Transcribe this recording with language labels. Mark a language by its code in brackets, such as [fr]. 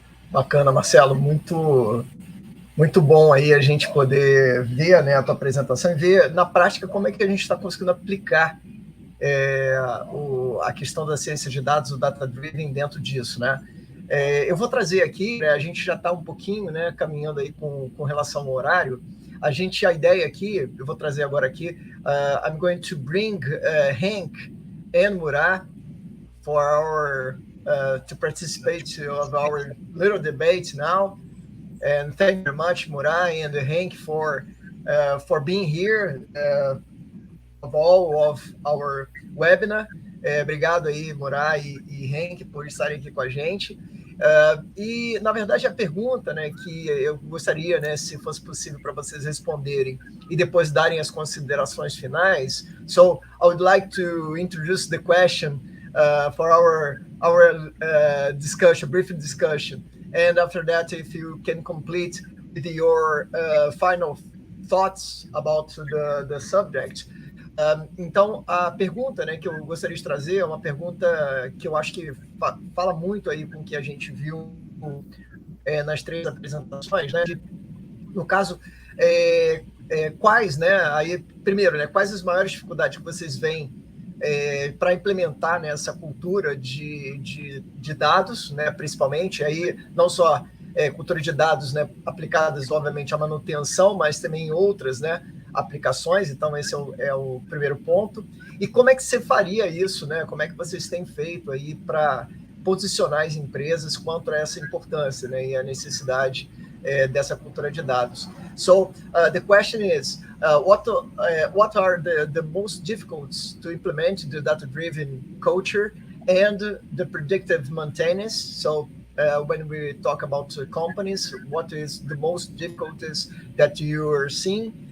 [pt] Bacana, Marcelo, muito bom aí a gente poder ver, né, a tua apresentação e ver na prática como é que a gente está conseguindo aplicar a questão da ciência de dados, o data-driven dentro disso, né? Eu vou trazer aqui, né, a gente já está um pouquinho, né, caminhando aí com relação ao horário. A ideia aqui, eu vou trazer agora aqui, [en] I'm going to bring Henk and Murad for our to participate of our little debate now. And thank you very much, Murad and Henk, for being here of all of our webinar. [pt] Obrigado aí, Murad e Henk, por estarem aqui com a gente. E, na verdade, a pergunta, né, que eu gostaria, né, se fosse possível para vocês responderem e depois darem as considerações finais. [en] So, I would like to introduce the question for our discussion, brief discussion. And after that, if you can complete with your final thoughts about the subject. [pt] Então, a pergunta, né, que eu gostaria de trazer é uma pergunta que eu acho que fala muito aí com o que a gente viu nas 3 apresentações, né? No caso, quais, né? Aí, primeiro, né, quais as maiores dificuldades que vocês veem para implementar, né, essa cultura de dados, né, principalmente, aí não só cultura de dados, né, aplicadas, obviamente, à manutenção, mas também em outras, né, aplicações. Então, esse é o primeiro ponto. E como é que você faria isso, né? Como é que vocês têm feito aí para posicionar as empresas quanto a essa importância, né, e a necessidade dessa cultura de dados? [en] So, the question is, what are the most difficult to implement the data-driven culture and the predictive maintenance? So, when we talk about companies, what is the most difficulties that you are seeing?